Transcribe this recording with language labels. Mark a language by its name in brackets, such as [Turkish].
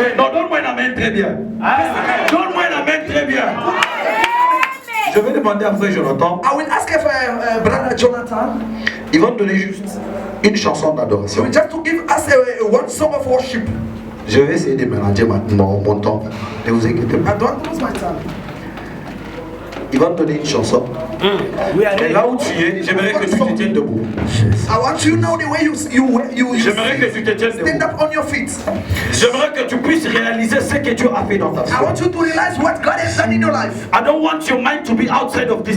[French] Non, donne-moi une amen très bien. Donne-moi une amen très bien. Je vais demander à frère Jonathan. [English] I will ask if brother Jonathan. [French] Ils vont donner juste une chanson d'adoration. [English] So just to give us one song of worship. [French] Je vais essayer de mélanger mon temps. Ne vous inquiétez pas. [English] I don't lose my time. [French] Il va te donner une chanson. Et là où tu es, j'aimerais que tu te tiennes debout. [English] I want you to know the way you [French] J'aimerais que tu te tiennes [English] stand [French] debout. [English] up on your feet. [French] J'aimerais que tu puisses réaliser ce que Dieu a fait dans ta vie. [English] I want you to realize what God has done in your life. I don't want your mind to be outside of this